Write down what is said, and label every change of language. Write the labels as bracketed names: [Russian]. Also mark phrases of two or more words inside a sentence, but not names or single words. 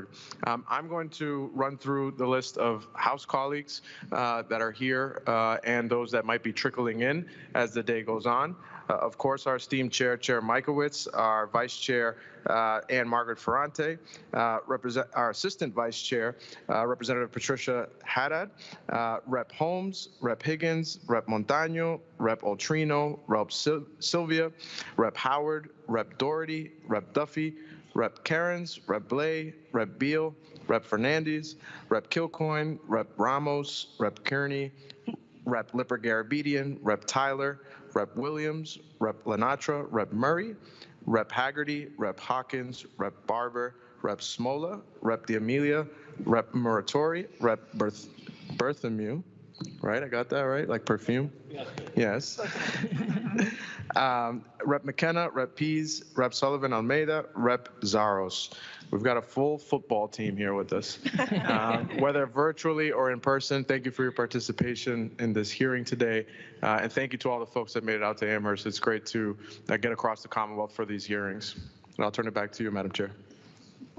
[English] I'm going to run through the list of House colleagues that are here and those that might be trickling in as the day goes on. Of course, our esteemed Chair Michaelwitz, our Vice Chair Ann Margaret Ferrante, our Assistant Vice Chair Representative Patricia Haddad, Rep. Holmes, Rep. Higgins, Rep. Montaño, Rep. Altrino, Rep. Sylvia, Rep. Howard, Rep. Doherty, Rep. Duffy, Rep. Cairns, Rep. Blay, Rep. Beal, Rep. Fernandez, Rep. Kilcoyne, Rep. Ramos, Rep. Kearney, Rep. Lipper-Garabedian, Rep. Tyler, Rep. Williams, Rep. Lenatra, Rep. Murray, Rep. Haggerty, Rep. Hawkins, Rep. Barber, Rep. Smola, Rep. D'Amelia, Rep. Muratori, Rep. Berthomew, right? I got that right? Like perfume? Yes. Rep. McKenna, Rep. Pease, Rep. Sullivan Almeida, Rep. Zaros. We've got a full football team here with us, whether virtually or in person. Thank you for your participation in this hearing today. And thank you to all the folks that made it out to Amherst. It's great to get across the Commonwealth for these hearings. And I'll turn it back to you, Madam Chair.